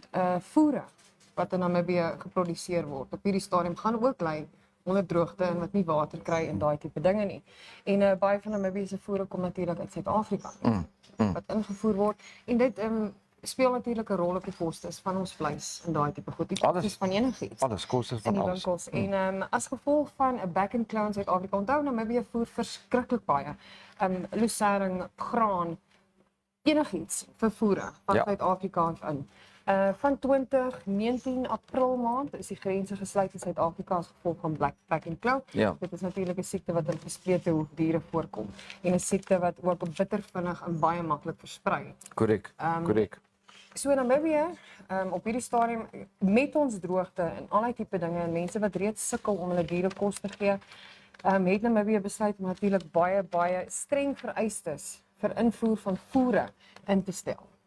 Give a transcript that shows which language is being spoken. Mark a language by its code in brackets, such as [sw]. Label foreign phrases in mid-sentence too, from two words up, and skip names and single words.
[af] Voere wat in Namibië geproduseer word op hierdie stadium gaan ook lei onder droogte en wat nie water kry en daai tipe dinge nie. En baie van Namibië se voere kom natuurlik uit Suid-Afrika wat ingevoer word en dit speel natuurlik 'n rol op die kostes van ons vleis en daai tipe goed. Die kostes van enigiets. Alles kostes van alles. Winkels. En as gevolg van 'n back and claw in Suid-Afrika, onthou Namibië voer verskriklik baie. Lucerne, graan, enigiets vir voere van Suid-Afrika af in. Van 2019 April maand is die grense gesluit in Suid-Afrika as gevolg van back and claw. Dit is natuurlik 'n siekte wat in gesplete hoefdiere voorkom en 'n siekte wat ook bitter vinnig en baie maklik versprei. Korrek. So Namibië, op hierdie stadium met ons droogte en allerlei tipe dinge en mense wat reeds sukkel om hulle diere kos te gee, het Namibië besluit om natuurlik baie streng vereistes vir invoer van voere in te stel.